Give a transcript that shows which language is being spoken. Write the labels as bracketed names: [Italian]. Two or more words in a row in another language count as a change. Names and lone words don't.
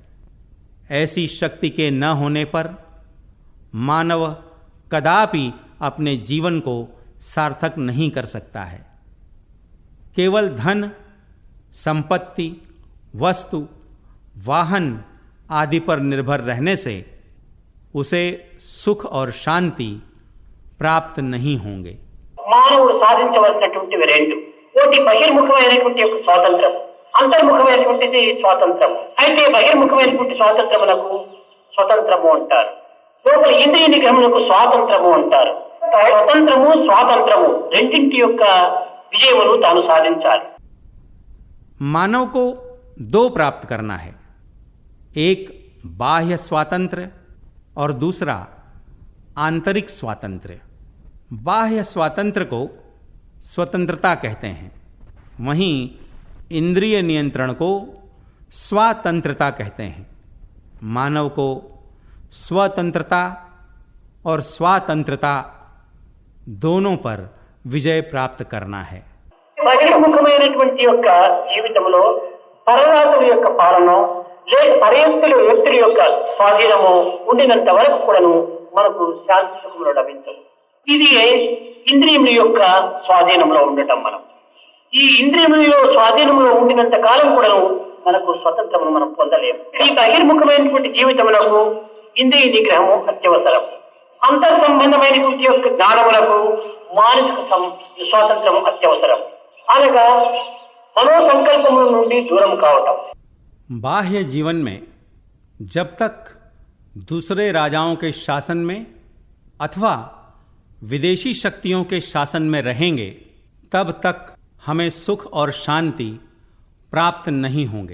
[Hindi] ऐसी शक्ति के न होने पर मानव कदापि अपने जीवन को सार्थक नहीं कर सकता है। केवल धन, संपत्ति, वस्तु, वाहन आदि पर निर्भर रहने से उसे सुख और शांति प्राप्त नहीं होंगे। [Telugu] మానవుడు సాధించవలసినటువంటివి రెండు. ఒకటి బహిర్ముఖమైనటువంటి యొక్క స్వాతంత్రం, అంతర్ముఖమైనటువంటిది స్వాతంత్రం. అయితే బహిర్ముఖమైనటువంటి స్వాతంత్రమునకు స్వతంత్రము అంటారు, లోపల ఇంద్రియ నిగ్రహమునకు స్వాతంత్రము అంటారు. స్వతంత్రము స్వాతంత్రము రెండింటి యొక్క విజయమును తాను సాధించాలి. [Hindi] मानव को दो प्राप्त करना है, एक बाह्य स्वातंत्र्य और दूसरा आंतरिक स्वातंत्र्य। बाह्य स्वातंत्र्य को स्वतंत्रता कहते हैं, वहीं इंद्रिय नियंत्रण को स्वातंत्रता कहते हैं। मानव को स्वतंत्रता और स्वातंत्रता दोनों पर विजय प्राप्त करना है। [Telugu] బహిర్ముఖమైనటువంటి యొక్క జీవితంలో పరరాజుల యొక్క పాలన లేక పరయుక్తుల వ్యక్తుల యొక్క స్వాధీనము ఉండినంత వరకు కూడాను మనకు శాంతి సుఖములు లభించవు. ఇది ఇంద్రియముల యొక్క స్వాధీనంలో ఉండటం. మనం ఈ ఇంద్రియముల స్వాధీనంలో ఉండినంత కాలం కూడాను మనకు స్వతంత్రమును మనం పొందలేము. ఈ బహిర్ముఖమైనటువంటి జీవితములకు ఇంద్రియ నిగ్రహము అత్యవసరం. అంతర్ సంబంధమైనటువంటి యొక్క జ్ఞానములకు మానసిక స్వాతంత్రము అత్యవసరం. అనగా మనోసంకల్పముల నుండి దూరం కావటం. [Hindi] बाह्य जीवन में जब तक दूसरे राजाओं के शासन में अथवा विदेशी शक्तियों के शासन में रहेंगे, तब तक हमें सुख और शांति प्राप्त नहीं होंगे।